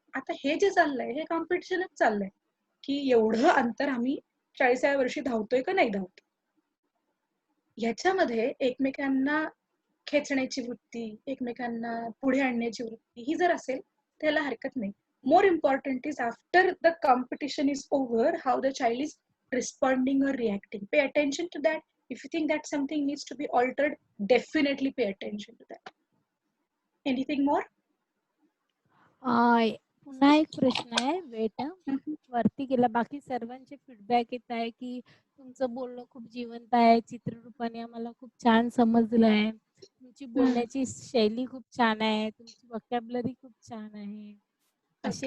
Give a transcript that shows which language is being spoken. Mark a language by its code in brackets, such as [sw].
[mr] आता हे जे चाललंय हे कॉम्पिटिशनच चाललंय की एवढं अंतर आम्ही 40व्या वर्षी धावतोय का नाही धावतोय. ह्याच्यामध्ये एकमेकांना खेचण्याची वृत्ती, एकमेकांना पुढे आणण्याची वृत्ती ही जर असेल त्याला हरकत नाही. [en] More important is after the competition is over, how the child is responding or reacting. Pay attention to that. If you think that something needs to be altered, definitely pay attention to that. Anything more? [mr] पुन्हा एक प्रश्न आहे weight हम्म. वरती गेला. बाकी सर्वांचे feedback येत आहे की तुमचं बोलणं खूप जिवंत आहे, चित्ररूपाने आम्हाला खूप छान समजलं आहे, तुमची बोलण्याची शैली खूप छान आहे, तुमची वोकॅब्युलरी खूप छान आहे, असे